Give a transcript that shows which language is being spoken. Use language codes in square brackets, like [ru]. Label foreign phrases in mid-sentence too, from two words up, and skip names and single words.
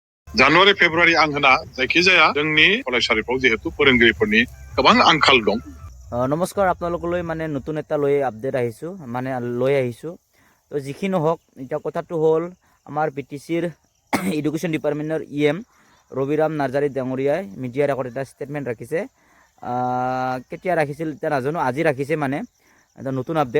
[brx] जानुवारि फेब्रुवारि आं होना जायखिजाया जोंनि फरायसालिफ्राव जिहेतु फोरोंगिरिफोरनि गोबां आंखाल दं। [as] নমস্কাৰ আপোনালোকলৈ মানে নতুন এটা লৈ আপডেট আহিছোঁ মানে লৈ আহিছোঁ তো যিখিনি হওক এতিয়া কথাটো হ'ল আমাৰ BTCৰ [en] education department [as] EM ৰবিৰাম নাৰ্জাৰী ডাঙৰীয়াই মিডিয়াৰ আগত এটা ষ্টেটমেণ্ট ৰাখিছে। কেতিয়া ৰাখিছিল এতিয়া নাজানো, আজি ৰাখিছে মানে এটা নতুন আপডেট।